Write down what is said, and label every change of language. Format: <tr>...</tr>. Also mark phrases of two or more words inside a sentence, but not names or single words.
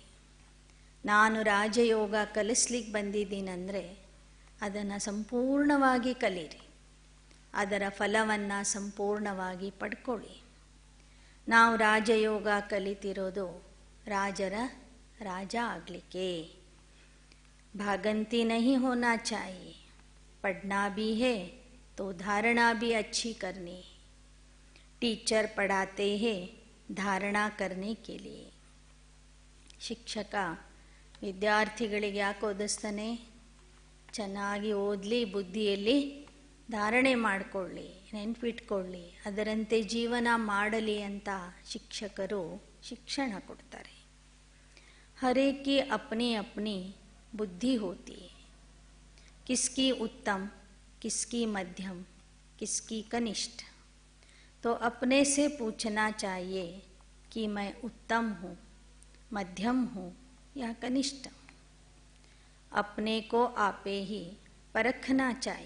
<kn>ನಾನು ರಾಜಯೋಗ ಕಲಿಸ್ಲಿಕ್ಕೆ ಬಂದಿದ್ದೀನಂದರೆ ಅದನ್ನು ಸಂಪೂರ್ಣವಾಗಿ ಕಲೀರಿ. ಅದರ ಫಲವನ್ನು ಸಂಪೂರ್ಣವಾಗಿ ಪಡ್ಕೊಳ್ಳಿ. ನಾವು ರಾಜಯೋಗ ಕಲಿತಿರೋದು ರಾಜರ ರಾಜ ಆಗಲಿಕ್ಕೆ.</kn> <hi>भागंती नहीं होना चाहिए, पढ़ना भी है तो धारणा भी अच्छी करनी. टीचर पढ़ाते हैं धारणा करने के लिए.</hi> <kn>ಶಿಕ್ಷಕ ವಿದ್ಯಾರ್ಥಿಗಳಿಗೆ ಯಾಕೆ ಓದಿಸ್ತಾನೆ? ಚೆನ್ನಾಗಿ ಓದಲಿ, ಬುದ್ಧಿಯಲ್ಲಿ ಧಾರಣೆ ಮಾಡಿಕೊಳ್ಳಿ, ನೆನಪಿಟ್ಕೊಳ್ಳಿ, ಅದರಂತೆ ಜೀವನ ಮಾಡಲಿ ಅಂತ ಶಿಕ್ಷಕರು ಶಿಕ್ಷಣ ಕೊಡ್ತಾರೆ.</kn> <hi>हरेकी अपनी अपनी बुद्धि होती है. किसकी उत्तम, किसकी मध्यम, किसकी कनिष्ठ. तो अपने से पूछना चाहिए कि मैं उत्तम हूँ, मध्यम हूँ या कनिष्ठ. अपने को आपे ही परखना चाहिए.</hi>